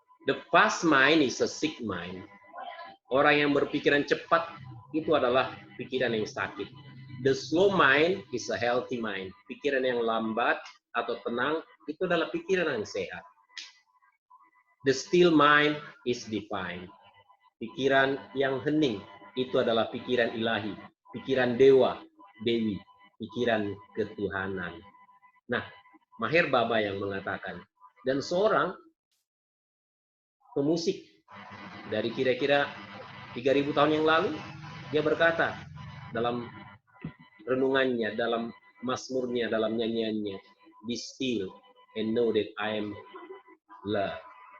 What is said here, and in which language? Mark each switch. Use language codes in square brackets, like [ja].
[en] The fast mind is a sick mind. [id] Orang yang berpikiran cepat itu adalah pikiran yang sakit. [en] The slow mind is a healthy mind. [id] Pikiran yang lambat atau tenang itu adalah pikiran yang sehat. [en] The still mind is divine. [id] Pikiran yang hening itu adalah pikiran ilahi, pikiran dewa, dewi, pikiran ketuhanan. Nah, Maher Baba yang mengatakan, dan seorang pemusik dari kira-kira 3.000 tahun yang lalu, dia berkata dalam renungannya, dalam mazmurnya, dalam nyanyiannya, [en] be still and know that I am love.